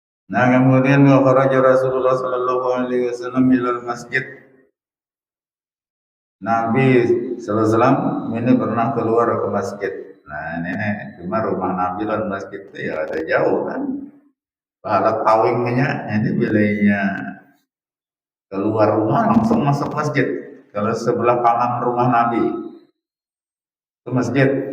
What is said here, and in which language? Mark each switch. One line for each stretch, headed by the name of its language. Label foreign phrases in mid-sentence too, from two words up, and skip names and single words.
Indonesian: Nah, kemudian
Arabic: وخرج رسول الله صلى الله عليه وسلم إلى المسجد.
Indonesian: Nabi
Arabic: صلى الله عليه وسلم
Indonesian: ini pernah keluar ke masjid. Nah, ini cuma rumah Nabi dan masjid itu ya ada jauh kan. Pahala tawingnya ini bilainya keluar rumah langsung masuk masjid. Kalau sebelah kanan rumah Nabi ke masjid.